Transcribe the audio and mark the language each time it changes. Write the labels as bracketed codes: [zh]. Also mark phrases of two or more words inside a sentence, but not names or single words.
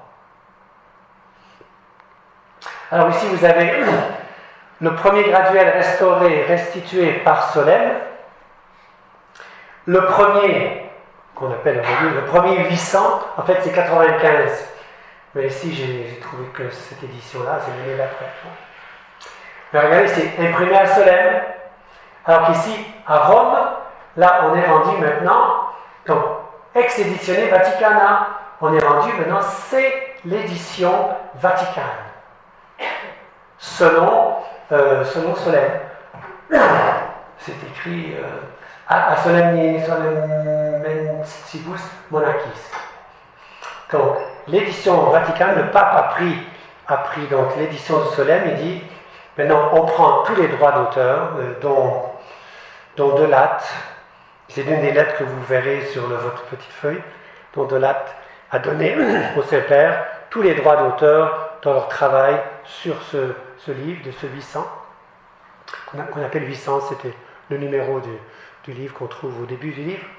[fr] Alors ici vous avez le premier graduel restauré, restitué par Solesmes, le premier, qu'on appelle aujourd'hui le premier 800, en fait c'est 95, mais ici j'ai trouvé que cette édition-là, c'est l'année d'après. Mais regardez, c'est imprimé à Solesmes, alors qu'ici, à Rome, là on est rendu maintenant, donc ex-éditionné Vaticana, on est rendu maintenant, c'est l'édition Vaticane, selon Solesmes. C'est écrit à [la] Solemnissibus Monachis. [fr] Donc, l'édition Vaticane, le pape a pris donc l'édition de Solesmes, il dit, maintenant on prend tous les droits d'auteur, dont De Latte, c'est l'une des lettres que vous verrez sur votre petite feuille, dont De Latte a donné au Saint-Père tous les droits d'auteur dans leur travail sur ce livre, de ce 800, qu'on appelle 800, c'était le numéro du livre qu'on trouve au début du livre.